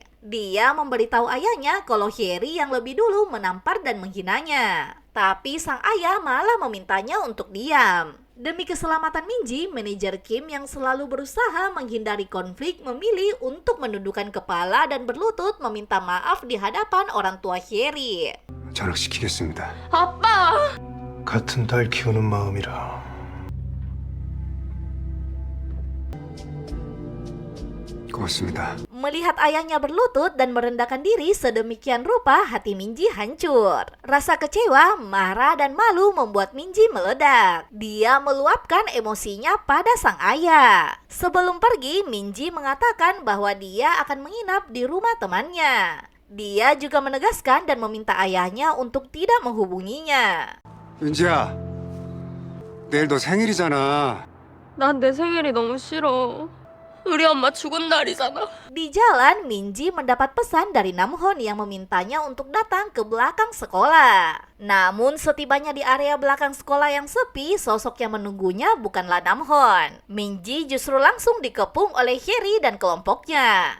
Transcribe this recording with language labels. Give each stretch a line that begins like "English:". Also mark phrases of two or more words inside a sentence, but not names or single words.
Indonesian: Dia memberitahu ayahnya kalau Hyeri yang lebih dulu menampar dan menghinanya. Tapi sang ayah malah memintanya untuk diam. Demi keselamatan Minji, manajer Kim yang selalu berusaha menghindari konflik memilih untuk menundukkan kepala dan berlutut meminta maaf di hadapan orang tua Hyeri.
Korean: 전학시키겠습니다. 아빠! 같은 딸 키우는 마음이라. 고맙습니다.
Indonesian: Melihat ayahnya berlutut dan merendahkan diri sedemikian rupa, hati Minji hancur. Rasa kecewa, marah, dan malu membuat Minji meledak. Dia meluapkan emosinya pada sang ayah. Sebelum pergi, Minji mengatakan bahwa dia akan menginap di rumah temannya. Dia juga menegaskan dan meminta ayahnya untuk tidak menghubunginya.
Korean: 민지야, 내일 너 생일이잖아. 난 내 생일이 너무 싫어. 우리 엄마 죽은 날이잖아.
Indonesian: Di jalan, Minji mendapat pesan dari Namhon yang memintanya untuk datang ke belakang sekolah. Namun setibanya di area belakang sekolah yang sepi, sosok yang menunggunya bukanlah Namhon. Minji justru langsung dikepung oleh Hyeri dan kelompoknya.